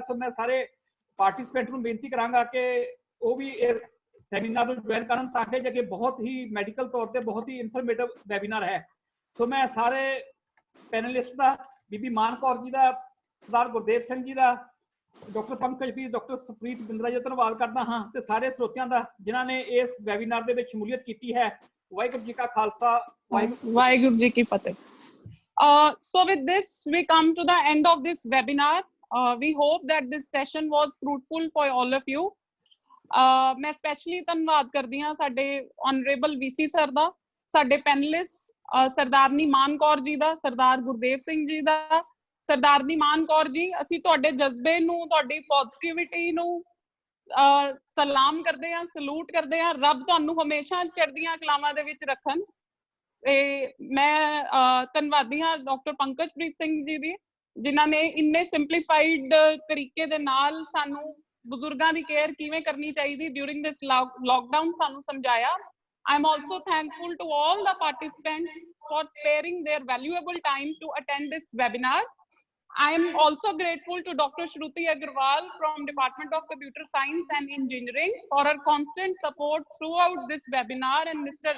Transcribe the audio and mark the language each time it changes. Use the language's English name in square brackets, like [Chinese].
[Punjabi] ਸੋ ਮੈਂ ਸਾਰੇ ਪਾਰਟਿਸਪੈਂਟ ਨੂੰ ਬੇਨਤੀ ਕਰਾਂਗਾ ਕਿ ਉਹ ਵੀ ਇਹ ਸੈਮੀਨਾਰ ਨੂੰ ਜੁਆਇਨ ਕਰਨ, ਤਾਂ ਕਿ ਜੇ ਬਹੁਤ ਹੀ ਮੈਡੀਕਲ ਤੌਰ ਤੇ ਬਹੁਤ ਹੀ ਇਨਫੋਰਮੇਟਿਵ ਵੈਬੀਨਾਰ ਹੈ। ਸੋ ਮੈਂ ਸਾਰੇ ਪੈਨਲਿਸਟ ਦਾ, ਬੀਬੀ ਮਾਨ ਕੌਰ ਜੀ ਦਾ, ਸਰਦਾਰ ਗੁਰਦੇਵ ਸਿੰਘ ਜੀ ਦਾ, ਡਾਕਟਰ ਪੰਕਜਪ੍ਰੀਤ, ਡਾਕਟਰ ਸੁਪ੍ਰੀਤ ਬਿੰਦਰਾ ਜੀ ਦਾ ਧੰਨਵਾਦ ਕਰਦਾ ਹਾਂ, ਤੇ ਸਾਰੇ ਸਰੋਤਿਆਂ ਦਾ ਜਿਨ੍ਹਾਂ ਨੇ ਇਸ ਵੈਬੀਨਾਰ ਦੇ ਵਿੱਚ ਸ਼ਮੂਲੀਅਤ ਕੀਤੀ ਹੈ। ਵਾਹਿਗੁਰੂ ਜੀ ਕਾ ਖਾਲਸਾ, ਵਾਹਿਗੁਰੂ ਜੀ ਕੀ ਫਤਿਹ। [English] So with this, we come to the end of this webinar. We hope that this session was fruitful for all of you. [Punjabi] ਮੈਂ ਸਪੈਸ਼ਲੀ ਧੰਨਵਾਦ ਕਰਦੀ ਹਾਂ ਸਾਡੇ ਆਨਰੇਬਲ VC ਸਰ ਦਾ, ਸਾਡੇ ਪੈਨਲਿਸਟ ਸਰਦਾਰਨੀ ਮਾਨ ਕੌਰ ਜੀ ਦਾ, ਸਰਦਾਰ ਗੁਰਦੇਵ ਸਿੰਘ ਜੀ ਦਾ। ਸਰਦਾਰਨੀ ਮਾਨ ਕੌਰ ਜੀ, ਅਸੀਂ ਤੁਹਾਡੇ ਜਜ਼ਬੇ ਨੂੰ, ਤੁਹਾਡੀ ਪੋਜ਼ਿਟਿਵਿਟੀ ਨੂੰ ਸਲਾਮ ਕਰਦੇ ਹਾਂ, ਸਲੂਟ ਕਰਦੇ ਹਾਂ। ਰੱਬ ਤੁਹਾਨੂੰ ਹਮੇਸ਼ਾ ਚੜ੍ਹਦੀਆਂ ਕਲਾਵਾਂ ਦੇ ਵਿੱਚ ਰੱਖਣ। ਤੇ ਮੈਂ ਧੰਨਵਾਦੀ ਹਾਂ ਡਾਕਟਰ ਪੰਕਜਪ੍ਰੀਤ ਸਿੰਘ ਜੀ ਦੀ, ਜਿਨ੍ਹਾਂ ਨੇ ਇੰਨੇ ਸਿੰਪਲੀਫਾਈਡ ਤਰੀਕੇ ਦੇ ਨਾਲ ਸਾਨੂੰ ਬਜ਼ੁਰਗਾਂ ਦੀ ਕੇਅਰ ਕਿਵੇਂ ਕਰਨੀ ਚਾਹੀਦੀ [English] during this lockdown [Punjabi] ਸਾਨੂੰ ਸਮਝਾਇਆ। [English] I'm also thankful to all the participants for sparing their valuable time to attend this webinar. I am also grateful to Dr. Shruti Agarwal from Department of Computer Science and Engineering for her constant support throughout this webinar, and Mr.